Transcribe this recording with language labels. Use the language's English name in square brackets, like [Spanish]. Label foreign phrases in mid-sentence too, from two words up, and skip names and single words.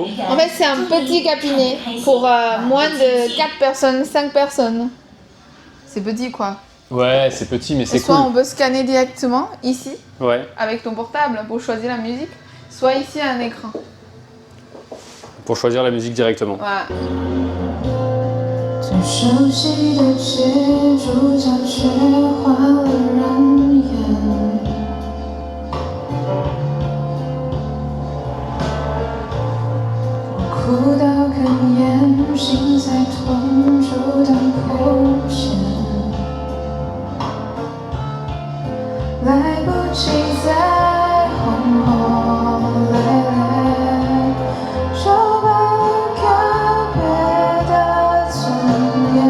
[French] En fait, c'est un petit cabinet pour moins de 4 personnes, 5 personnes. C'est petit quoi. Ouais, c'est petit, mais c'est Soit cool. on peut scanner directement ici, Ouais, avec ton portable pour choisir la musique, soit ici un écran. pour choisir la musique directement. Voilà. [Chinese] 最熟悉的街，主角却换了人演。哭到哽咽，心在痛楚的破茧，来不及再轰轰烈烈，说罢告别的尊严。